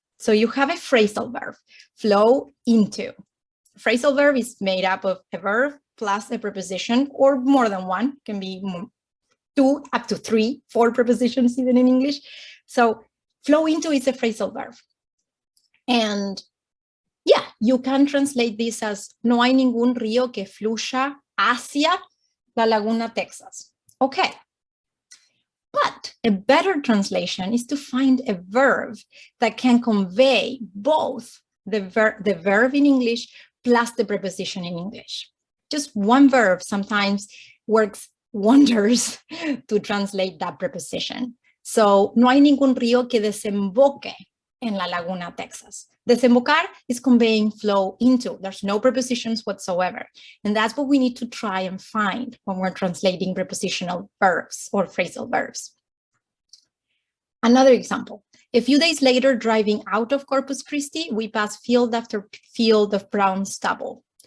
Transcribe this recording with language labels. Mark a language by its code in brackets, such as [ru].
[en] So you have a phrasal verb, flow into. Phrasal verb is made up of a verb plus a preposition, or more than one, can be 2 up to 3, 4 prepositions even in English. So flow into is a phrasal verb. And yeah, you can translate this as [es] no hay ningún río que fluya hacia la Laguna, Texas. [en] Okay. But a better translation is to find a verb that can convey both the verb in English plus the preposition in English. Just one verb sometimes works wonders to translate that preposition. [es] So, no hay ningún río que desemboque en la Laguna, Texas. [en] Desembocar is conveying flow into. There's no prepositions whatsoever. And that's what we need to try and find when we're translating prepositional verbs or phrasal verbs. Another example. A few days later, driving out of Corpus Christi, we pass field after field of brown stubble.